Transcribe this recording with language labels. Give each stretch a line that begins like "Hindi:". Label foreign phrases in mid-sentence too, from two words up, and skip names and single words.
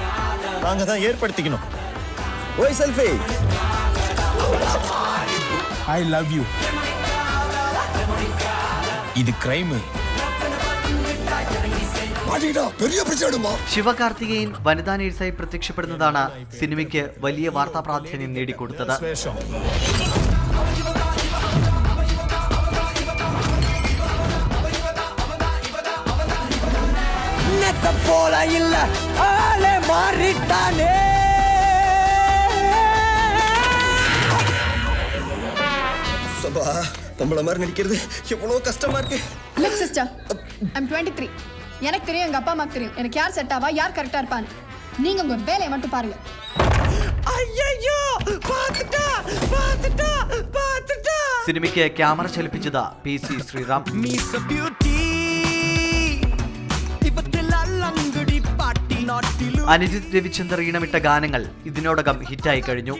Malayalam: ശിവകാർത്തികേയൻ വനിതാ നേഴ്സായി പ്രത്യക്ഷപ്പെടുന്നതാണ് സിനിമയ്ക്ക് വലിയ വാർത്താ പ്രാധാന്യം നേടിക്കൊടുത്തത്.
Tamil: போல இல்ல ஆளே மாறிட்டானே. சபா நம்மள மாதிரி நடிக்கிறது எவ்வளவு கஷ்டமா இருக்கு.
English: Look sister, I'm 23.
Tamil: எனக்கு தெரியும், எங்க அப்பா அம்மாக்கு தெரியும் எனக்கு யார் செட் ஆவா யார் கரெக்டா இருப்பான்னு. நீங்க உங்க வேலையை மட்டும் பாருங்க.
Malayalam: സിനിമയ്ക്ക് ക്യാമറ ചലിപ്പിച്ചത് PC ശ്രീറാം. അനിരുദ്ധ് രവിചന്ദർ ഈണമിട്ട ഗാനങ്ങൾ ഇതിനോടകം ഹിറ്റായി കഴിഞ്ഞു.